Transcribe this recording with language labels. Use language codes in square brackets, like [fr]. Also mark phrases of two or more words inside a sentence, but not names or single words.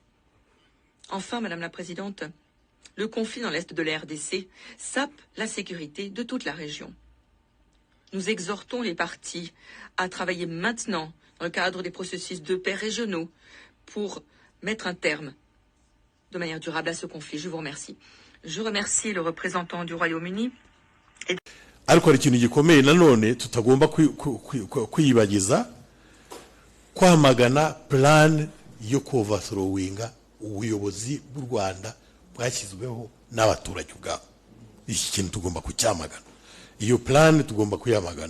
[fr] Enfin, Madame la Présidente, le conflit dans l'est de la RDC sape la sécurité de toute la région. Nous exhortons les parties à travailler maintenant dans le cadre des processus de paix régionaux pour mettre un terme de manière durable à ce conflit. Je vous remercie. Je remercie le représentant du Royaume-Uni. [rw] Ariko hari ikintu gikomeye nanone tutagomba kwiyibagiza kwamagana plan yo kuoverthrowinga ubuyobozi bw'u Rwanda bwashyizweho n'abaturage ubwabo. Iki kintu tugomba kucyamagana. Iyo plan tugomba kuyamagana.